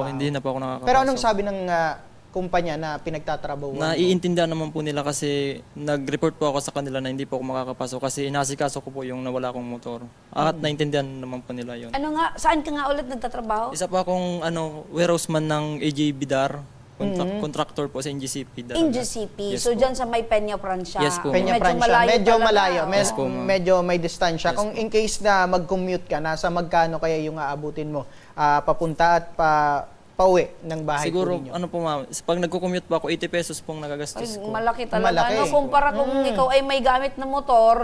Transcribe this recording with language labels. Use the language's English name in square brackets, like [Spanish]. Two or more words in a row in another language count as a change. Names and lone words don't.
[Filipino] po, hindi na po ako nakakapasok. Pero anong sabi ng kumpanya na pinagtatrabaho mo? Naiintindihan naman po nila kasi nag-report po ako sa kanila na hindi po ako makakapasok kasi inasikaso ko po yung nawala kong motor. At naintindihan naman po nila yon. Ano nga, saan ka nga ulit nagtatrabaho? Isa pa akong [English] warehouse man [Filipino] ng AJ Bidar, contractor po sa NGCP. Daraga. NGCP. Yes so, po. dyan sa may Peña Francia. Yes po, Peña Medyo Francia. malayo Medyo talaga. malayo. Yes po, ma'am. Medyo may distansya. Kung [English] in case [Filipino] na mag-commute ka, nasa magkano kaya yung aabutin mo? Papunta at pauwi ng bahay Siguro, po ninyo? ano po ma'am, pag nagko-commute po ako, 80 pesos pong Ay, nagagastos ko. malaki talaga. Malaki. No? Kumpara kung ikaw ay may gamit na motor,